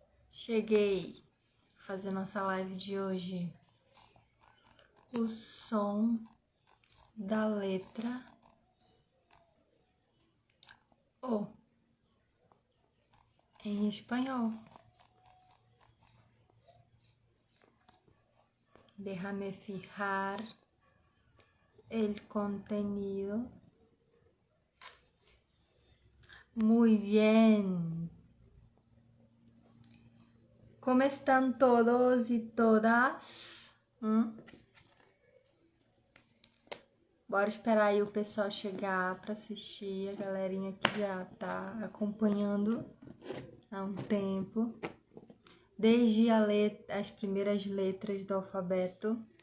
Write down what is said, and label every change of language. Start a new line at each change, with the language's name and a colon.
Portuguese: Cheguei a fazer nossa live de hoje. O som da letra O em espanhol.
Spanish: Déjame fijar el contenido. Muy bien. ¿Cómo están todos y todas?
Portuguese: Bora esperar aí o pessoal chegar para assistir. A galerinha que já tá acompanhando há um tempo. Desde as primeiras letras do alfabeto.